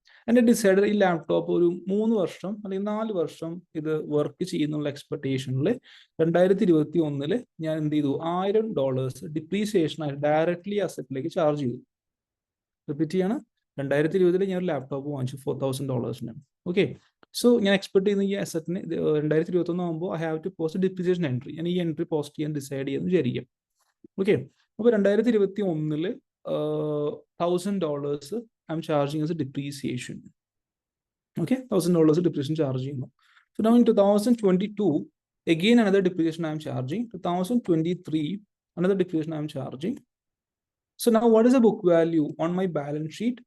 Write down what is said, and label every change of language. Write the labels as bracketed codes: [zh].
[ml] എൻ്റെ ഡിസൈഡ് ഈ ലാപ്ടോപ്പ് ഒരു 3 വർഷം അല്ലെങ്കിൽ 4 വർഷം ഇത് വർക്ക് ചെയ്യുന്നുള്ള എക്സ്പെക്ടേഷനിൽ 2021 ഞാൻ എന്ത് ചെയ്തു, $1,000 ഡിപ്രീസിയേഷൻ ആയി ഡയറക്ട്ലി അസറ്റിലേക്ക് ചാർജ് ചെയ്തു. റിപ്പീറ്റ് ചെയ്യാണ്, 2020 ഞാൻ ഒരു ലാപ്ടോപ്പ് വാങ്ങിച്ചു $4,000. ഓക്കെ, സോ ഞാൻ എക്സ്പെക്ട് ചെയ്യുന്ന ഈ അസറ്റിന് [en] 2021 I have to post a depreciation entry. [ml] ഞാൻ ഈ എൻട്രി പോസ്റ്റ് ചെയ്യാൻ ഡിസൈഡ് ചെയ്യുന്നു വിചാരിക്കും. ഓക്കെ, അപ്പോൾ [en] 2021 $1,000 I'm charging as a depreciation. Okay, $1,000 depreciation charge. So now in 2022, again another depreciation I'm charging. 2023, another depreciation I'm charging. So now what is the book value on my balance sheet?